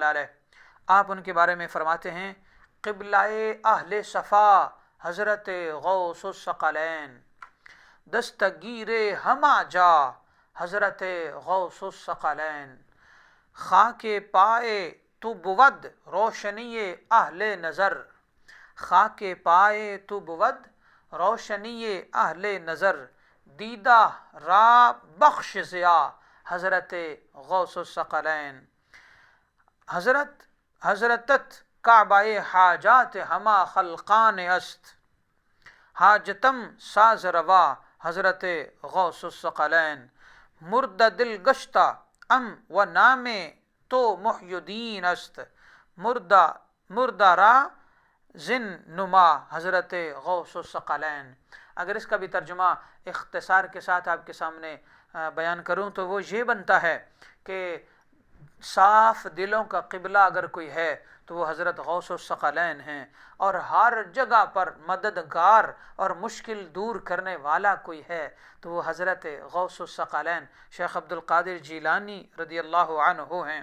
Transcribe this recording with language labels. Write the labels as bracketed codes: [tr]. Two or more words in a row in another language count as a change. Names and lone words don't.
[ur] علیہ، آپ ان کے بارے میں فرماتے ہیں، [fa] قبلہ اہل صفا حضرت غوث الثقلین، دستگیر ہما جا حضرت غوث الثقلین، خاک پائے تو بود روشنی اہل نظر، خاک پائے تو بود روشنی اہل نظر، دیدہ را بخش ضیا حضرت غوث الثقلین، حضرتت کعبہ حاجات ہما خلقان است، حاجتم ساز روا حضرت غوث الثقلین، مردہ دل گشتہ ام و نام تو محی الدین است، مردہ را زن نما حضرت غوث الثقلین۔ [ur] اگر اس کا بھی ترجمہ اختصار کے ساتھ آپ کے سامنے بیان کروں تو وہ یہ بنتا ہے کہ صاف دلوں کا قبلہ اگر کوئی ہے تو وہ حضرت غوث الثقلین ہیں، اور ہر جگہ پر مددگار اور مشکل دور کرنے والا کوئی ہے تو وہ حضرت غوث الثقلین شیخ عبد القادر جیلانی [ar] رضی اللہ عنہ [ur] ہیں۔